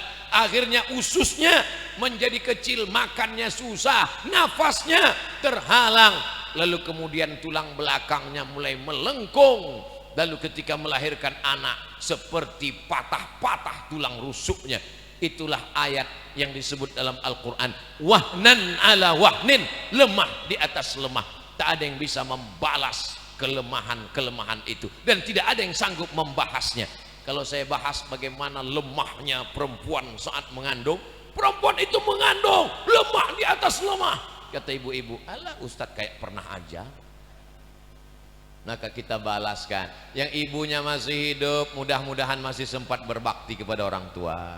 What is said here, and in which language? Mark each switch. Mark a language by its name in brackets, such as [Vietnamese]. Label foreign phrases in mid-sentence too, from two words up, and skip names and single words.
[Indonesian] Akhirnya ususnya menjadi kecil, makannya susah, nafasnya terhalang. Lalu kemudian tulang belakangnya mulai melengkung. Lalu ketika melahirkan anak seperti patah-patah tulang rusuknya. Itulah ayat yang disebut dalam Al-Quran, [Arabic] وهنا على وهن, [Indonesian] lemah di atas lemah. Tak ada yang bisa membalas kelemahan-kelemahan itu, dan tidak ada yang sanggup membahasnya. Kalau saya bahas bagaimana lemahnya perempuan saat mengandung, perempuan itu mengandung lemah di atas lemah. Kata ibu-ibu, alah Ustadz kayak pernah aja. Maka kita balaskan, yang ibunya masih hidup mudah-mudahan masih sempat berbakti kepada orang tua.